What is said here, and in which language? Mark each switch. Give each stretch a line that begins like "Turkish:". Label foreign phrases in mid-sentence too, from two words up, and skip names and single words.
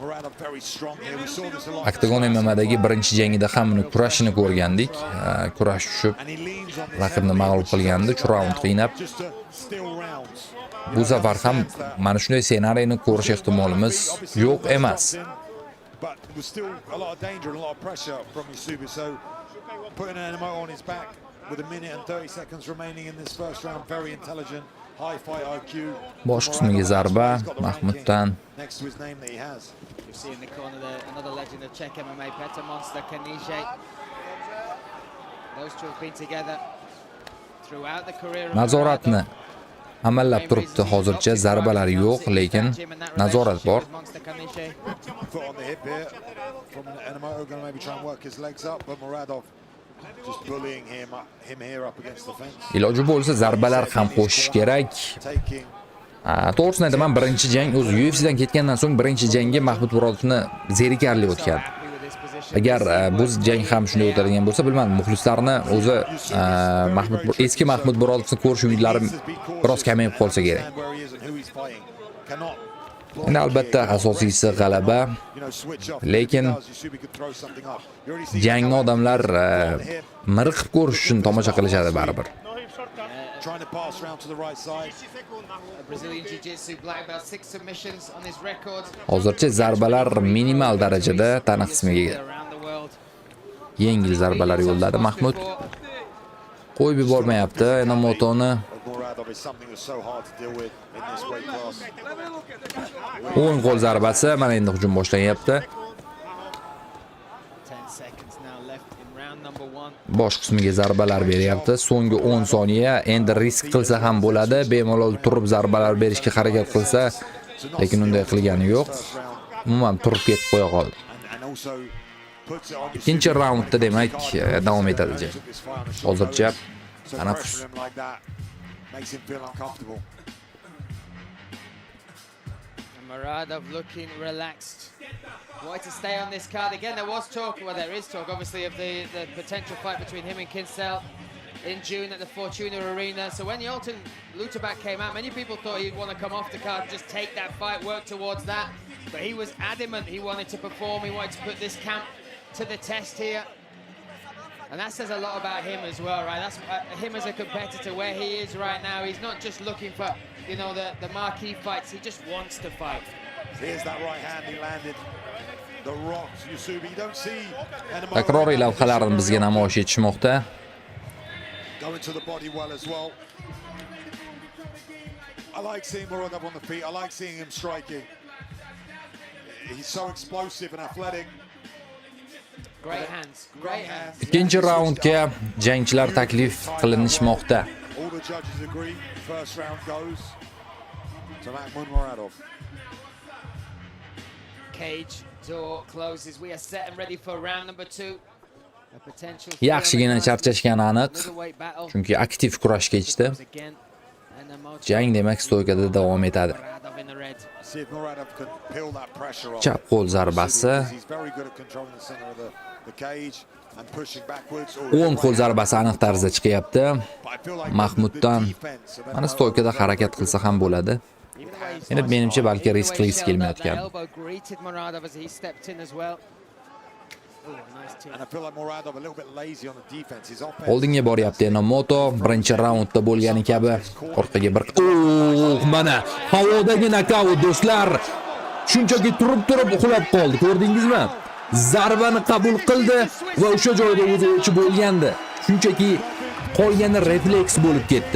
Uzbek: Octagon MMA'dagi birinchi jangida ham uni kurashini ko'rgandik. Kurash tushib raqibni mag'lub qilgandi, 3 raund qiynab. Bu safar ham mana shunday ssenariyni ko'rish ehtimolimiz yo'q emas.
English: But there was still a lot of danger and a lot of pressure from Yusubi, so putting an MMO on his back with a minute and 30 seconds remaining in this first round, very intelligent, high fight IQ.
Uzbek: Bosh qismiga zarba Mahmuddan.
English: Next to his name that he has. You see in the corner there, another legend of Czech MMA, Petr Monster Kanije. Those two have been together throughout the career of
Uzbek: Nazoratni amallab turibdi. Hozircha zarbalar yo'q, lekin nazorat bor.
English: Foot on the hip here from Enomoto, going to maybe try and work his legs up, but Muradov just bullying him here up against the fence.
Uzbek: Iloji bo'lsa zarbalar ham qo'shish kerak.
English: Taking
Uzbek: To'g'risini aytaman, birinchi jang o'zi UFC'dan ketgandan so'ng birinchi jangga Mahmud Murodovni zerikarli o'tgan. Agar bu jang ham shunday o'tadigan bo'lsa, bilmadim, muxlislarni o'zi eski Mahmud Murodovni ko'rish umidlari biroz kamayib qolsa kerak. Endi albatta asosiysi g'alaba, lekin jangni odamlar miriqib ko'rish uchun tomosha qilishadi baribir.
English: trying to pass around to the right side. Brazilian Jiu-Jitsu black belt, 6 submissions on his record.
Uzbek: Hozircha zarbalar minimal darajada tana qismiga yengil zarbalar yo'lladi Mahmud. Qo'yib yubormayapti Enomotoni.
English: Muradov is something that's so hard to deal with in this weight class.
Uzbek: O'ng qo'l zarbasi mana endi hujum boshlanyapti.
English: 10 seconds now left in round number 1.
Uzbek: Bosh qismiga zarbalar beryapti. So'nggi 10 soniya endi risk qilsa ham bo'ladi. Bemalol turib zarbalar berishga harakat qilsa, lekin unday qilgani yo'q. Umuman turib ketib qo'ya qoldi. Ikkinchi raundda demak davom etadi jang. Hozircha tanaffus.
English: Makes him feel uncomfortable. Muradov looking relaxed. Wanted to stay on this card again. There was talk, well, there is talk, obviously, of the potential fight between him and Kinsel in June at the Fortuna Arena. So when Yolton Lutabak came out, many people thought he'd want to come off the card, just take that fight, work towards that. But he was adamant he wanted to perform. He wanted to put this camp to the test here. And that says a lot about him as well, right? That's him as a competitor, where he is right now. He's not just looking for, you know, the marquee fights. He just wants to fight. Here's that right hand he landed. The rocks, Yusubi. You don't see
Uzbek: Takroriy lavhalarni bizga namoyish etishmoqda.
English: going to the body well as well. I like seeing Muradov on the feet. I like seeing him striking. He's so explosive and athletic. Great hands, great hands.
Uzbek: Ikkinchi raundga jangchilar taklif qilinishmoqda.
English: All the judges agree. First round goes to Mahmud Muradov. Cage door closes. We are set and ready for round number 2. A potential
Uzbek: Yaxshigina charchashgani aniq,
English: weight battle.
Uzbek: chunki aktiv kurash kechdi.
English: Again,
Uzbek: Jang demak stoykada davom etadi.
English: Muradov in the red. See if Muradov can peel that pressure off.
Uzbek: Chap qo'l zarbasi,
English: He's very good at controlling the center of the cage and pushing backwards.
Uzbek: o'ng qo'l zarbasi aniq tarzda chiqyapti.
English: But I feel like
Uzbek: Mahmuddan
English: the defense of
Uzbek: mana MMO stoykada harakat qilsa ham bo'ladi. Endi menimcha balki risk qilgisi kelmayotgan.
English: Elbow greeted Muradov as he stepped in as well. Oh, nice too. And I feel like Muradov a little bit lazy on the defense. His offense.
Uzbek: Oldinga boryapti Enomoto, birinchi raundda bo'lgani kabi orqaga bir mana havodagi nokaut do'stlar. Shunchaki turib uxlab qoldi, ko'rdingizmi? Zarbani qabul qildi va o'sha joyda o'zi bo'lgandi. Shunchaki qolgani refleks bo'lib ketdi.